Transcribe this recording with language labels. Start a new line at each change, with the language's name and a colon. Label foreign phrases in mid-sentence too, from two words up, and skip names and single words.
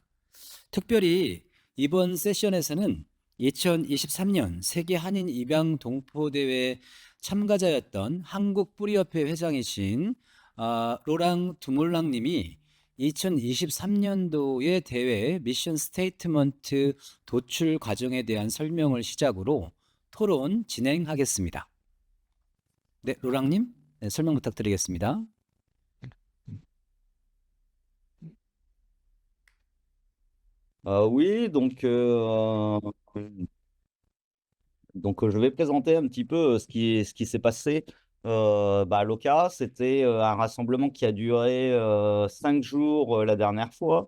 Korean: 특별히 이번 세션에서는 2023년 세계 한인 입양 동포 대회 참가자였던 한국 뿌리협회 회장이신 로랑 두몰랑님이 2023년도의 대회
English: mission statement
Korean: 도출 과정에 대한 설명을 시작으로 토론 진행하겠습니다. 네, 로랑님, 네, 설명 부탁드리겠습니다.
French: Oui, donc je vais présenter un petit peu ce qui s'est passé à l'OCA. C'était un rassemblement qui a duré 5 jours la dernière fois.